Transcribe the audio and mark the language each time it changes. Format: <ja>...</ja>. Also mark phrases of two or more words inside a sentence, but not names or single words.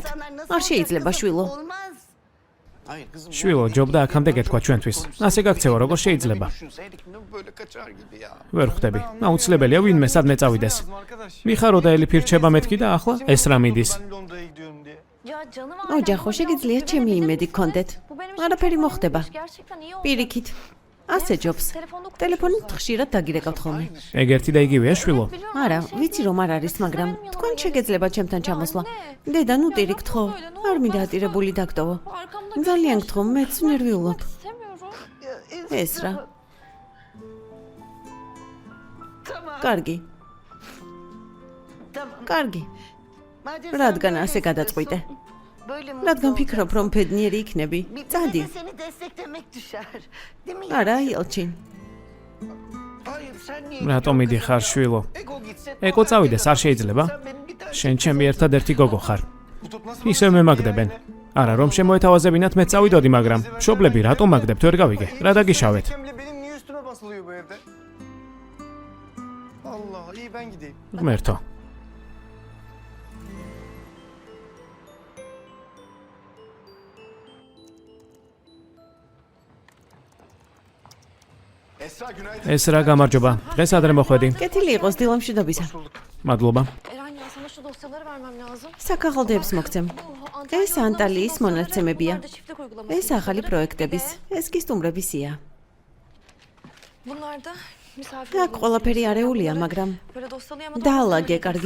<ka>არ შეიძლება, შვილო. შვილო, ჯობდა აქამდე გეთქვა ჩვენთვის. ასე გაქცევა როგორ შეიძლება?</ka> <tr>Düşünseydik ne böyle kaçar gibi ya.</tr> <ka>ვერ ხვდები. აუცილებელია ვინმე სადმე წავიდეს. მიხარო და ელიფი რჩება მეთქი და ახლა ესრა მიდის.</ka> <tr>Ben Londra'ya gidiyorum diye.</tr> <ka>ოჯახო, შეგიძლია ჩემი იმედი გქონდეთ. არაფერი მოხდება. პირიქით. ასე ჯობს. ტელეფონით ხშირად დაგირეკავთ ხოლმე. ეგ ერთი და იგივეა შვილო. არა, ვიცი რომ არ არის, მაგრამ თქვენ შეგეძლებათ ჩემთან ჩამოსვლა. დედა, ნუ ტირი გთხოვ. არ მინდა ატირებული დაგტოვო. ძალიან გთხოვ, მეც ნერვიულობ. ესრა. კარგი. კარგი. რადგან ასე გადაწყვიტე? რადგან ფიქრობ, რომ ბედნიერი იქნები? წადი. არა, ელჩინ.</ka> <tr>Hayır sen niye?</tr> <ka>რატომ მიდიხარ შვილო?</ka> <tr>Ego gitse.</tr> <ka>ეკო წავიდეს, არ შეიძლება?</ka> <tr>Sen benim bir tane.</tr> <ka>შენ ჩემი ერთადერთი გოგო ხარ.</ka> <tr>Bu top nasıl?</tr> <ka>ისევ მემაგდებენ. არა, რომ შემოეთავაზებინათ მე წავიდოდი, მაგრამ მშობლები რატომ მაგდებთ, ვერ გავიგე. რა დაგიშავეთ?</ka> <tr>Hakemle benim niye üstüme basılıyor bu evde? Allah, iyi ben gideyim.</tr> <ka>ღმერთო.</ka> <tr>Esra günaydın.</tr> <ka>ესრა, გამარჯობა. დღეს ადრე მოხვედი. კეთილი იყოს დილამშვიდობისა. მადლობა. საქაღალდოებს მოგცემ. ეს ანტალიის მონაცემებია. ეს ახალი პროექტების, ეს კი სტუმრების სია. აქ ყველაფერი არეულია, მაგრამ დაალაგე, კარგი.</ka>